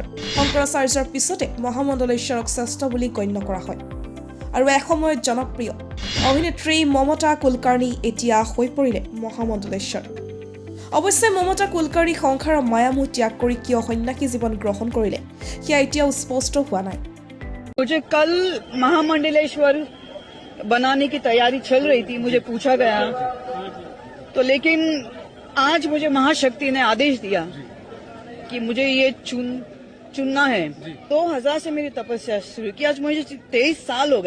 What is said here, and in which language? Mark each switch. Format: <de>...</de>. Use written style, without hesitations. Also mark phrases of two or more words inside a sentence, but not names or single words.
<as>শংকৰাচাৰ্যৰ পিছতে মহামণ্ডলেশ্বৰক শ্ৰেষ্ঠ বুলি গণ্য কৰা হয়। আৰু এসময়ত জনপ্ৰিয় অভিনেত্ৰী মমতা কুলকাৰ্ণী এতিয়া হৈ পৰিলে মহামণ্ডলেশ্বৰ। অৱশ্যে মমতা কুলকাৰ্ণী সংসাৰৰ মায়ামোহ ত্যাগ কৰি কিয় সন্ন্যাসী জীৱন গ্ৰহণ কৰিলে সেয়া এতিয়াও স্পষ্ট হোৱা নাই।</as> <hi>मुझे कल महामंडलेश्वर बनाने की तैयारी चल रही थी, मुझे पूछा गया तो, लेकिन आज मुझे महाशक्ति ने आदेश दिया कि मुझे ये चुनना है। 2000 से मेरी तपस्या शुरू की। आज मुझे 23 साल हो गए।</hi>